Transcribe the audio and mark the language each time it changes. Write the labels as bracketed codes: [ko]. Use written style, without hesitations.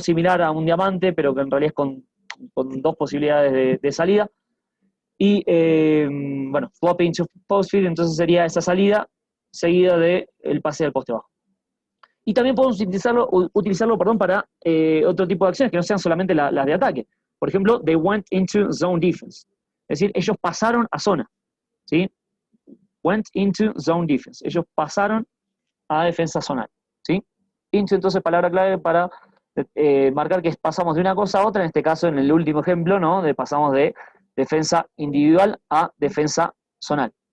[es] Similar a un diamante, pero que en realidad es con dos posibilidades de salida. Y [en] floppy into post feed, [es] entonces sería esa salida seguida del pase al poste bajo. Y también podemos utilizarlo para otro tipo de acciones que no sean solamente las de ataque. Por ejemplo, [en] they went into zone defense. [es] Es decir, ellos pasaron a zona. ¿Sí? [en] Went into zone defense. [es] Ellos pasaron a defensa zonal. ¿Sí? Into, entonces, palabra clave para marcar que pasamos de una cosa a otra, en este caso, en el último ejemplo, ¿no? Pasamos de defensa individual a defensa zonal.